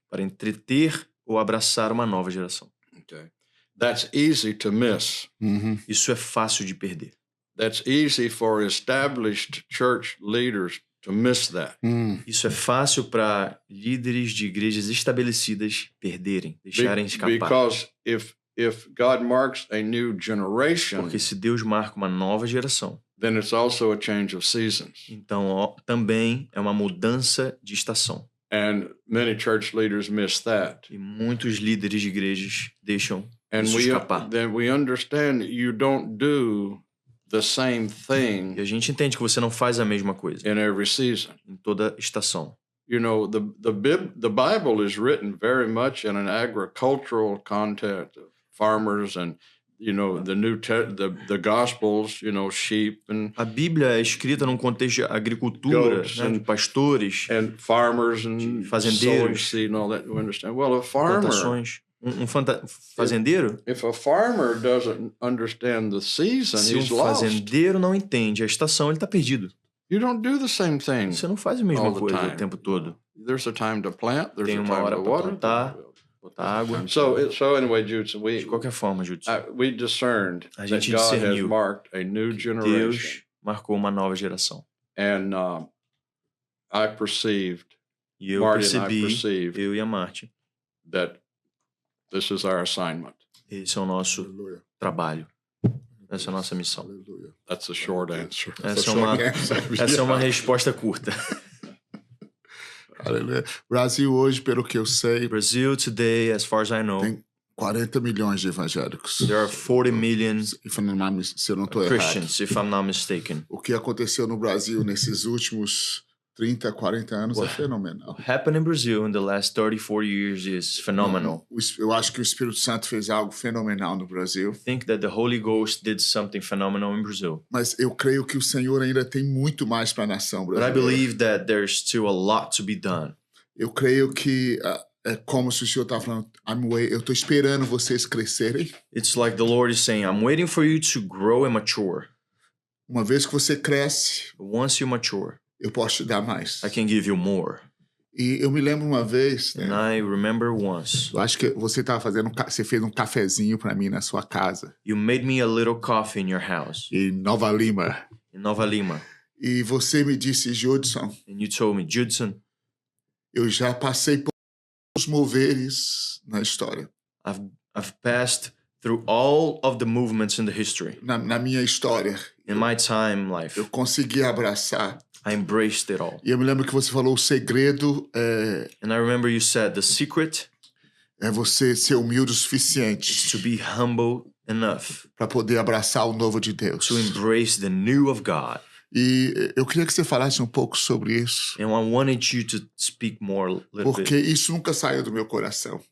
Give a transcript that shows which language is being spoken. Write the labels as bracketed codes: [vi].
[pt] Para entreter ou abraçar uma nova geração. [en] Okay. That's easy to miss. [pt] Isso é fácil de perder. [en] That's easy for established church leaders to miss that. [pt] Isso é fácil para líderes de igrejas estabelecidas perderem, deixarem escapar. [en] Because if God marks a new generation, [pt] porque se Deus marca uma nova geração, [en] then it's also a change of seasons. [pt] Então também é uma mudança de estação. [en] And many church leaders miss that. [pt] E muitos líderes de igrejas deixam isso escapar. [en] Then we understand you don't do the same thing. [pt] E a gente entende que você não faz a mesma coisa. [en] In every season. [pt] Em toda estação. [en] You know, the Bible is written very much in an agricultural context of farmers and, you know, the Gospels, you know, sheep and. [pt] A Bíblia é escrita num contexto de agricultura, né, de pastores, [en] and farmers and [pt] fazendeiros, [en] seed and all that. You understand? Well, a farmer. [pt] Plantações. Fazendeiro? [en] If a farmer doesn't understand the season, he's lost. [pt] Se fazendeiro não entende a estação, ele está perdido. [en] You don't do the same thing. [pt] Você não faz a mesma coisa o tempo todo. [en] There's a time to plant, there's [pt] Tem uma hora para plantar, botar água. [en] So anyway, Judson, [pt] de qualquer forma, Judson, [en] we discerned [pt] a gente [en] that God [pt] discerniu [en] has marked a new generation. [pt] Deus marcou uma nova geração. [en] And I perceived, [pt] e eu percebi, eu e a Marty, [en] that this is our assignment. [pt] Esse é o nosso trabalho. Essa é a nossa missão. Aleluia. [en] That's a short answer. [pt] Essa é uma resposta curta. Aleluia. Brasil hoje, pelo que eu sei, [en] Brazil today, as far as I know, [pt] tem 40 milhões de evangélicos. [en] There are 40 million [pt] se eu não estou [en] Christians, [pt] errado. [en] if I'm not mistaken. [pt] O que aconteceu no Brasil nesses últimos 30, 40 anos é fenomenal. [en] What happened in Brazil in the last 30, 40 years is phenomenal. [pt] Eu acho que o Espírito Santo fez algo fenomenal no Brasil. [en] I think that the Holy Ghost did something phenomenal in Brazil. [pt] Mas eu creio que o Senhor ainda tem muito mais para a nação brasileira. [en] But I believe that there's still a lot to be done. [pt] Eu creio que é como se o Senhor está falando, eu estou esperando vocês crescerem. [en] It's like the Lord is saying, I'm waiting for you to grow and mature. [pt] Uma vez que você cresce, [en] once you mature, [pt] eu posso te dar mais. [en] I can give you more. [pt] E eu me lembro uma vez, né? [en] And I remember once. [pt] Eu acho que você fez um cafezinho para mim na sua casa. [en] You made me a little coffee in your house. [pt] Em Nova Lima. [en] In Nova Lima. [pt] E você me disse, Judson. [en] And you told me, Judson. [pt] Eu já passei por os moveres na história. [en] I've passed through all of the movements in the history. [pt] Na minha história. [en] In my time life. [pt] Eu consegui abraçar. [en] I embraced it all. [pt] E eu me lembro que você falou o segredo [en] And I remember you said the secret [pt] é você ser humilde o suficiente [en] is to be humble enough [pt] para poder abraçar o novo de Deus. [en] To embrace the new of God. [pt] E eu queria que você falasse um pouco sobre isso. [en] And I wanted you to speak more a little [pt] Porque isso nunca saiu do meu coração.